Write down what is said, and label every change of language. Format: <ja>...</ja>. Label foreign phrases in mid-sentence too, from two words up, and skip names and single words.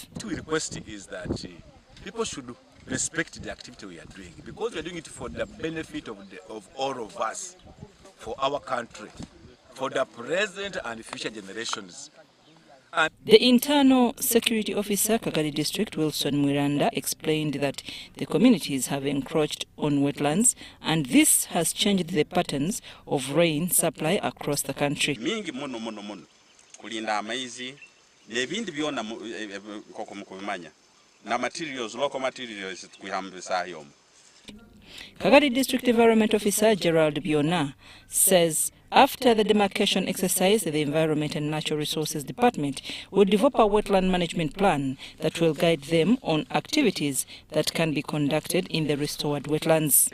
<en>What we request is that people should respect the activity we are doing, because we are doing it for the benefit of all of us, for our country, for the present and future generations. The Internal Security Officer, Kagadi District, Wilson Mwiranda, explained that the communities have encroached on wetlands and this has changed the patterns of rain supply across the country.</en> <nyo>Mingi muno kulinda amaizi nebindi byona koko mukubimanya na materials,</nyo> <en>local materials</en> <nyo>twihambisa yomu.</nyo> <en>Kagadi District Environment Officer Gerald Biona says after the demarcation exercise, the Environment and Natural Resources Department will develop a wetland management plan that will guide them on activities that can be conducted in the restored wetlands.</en>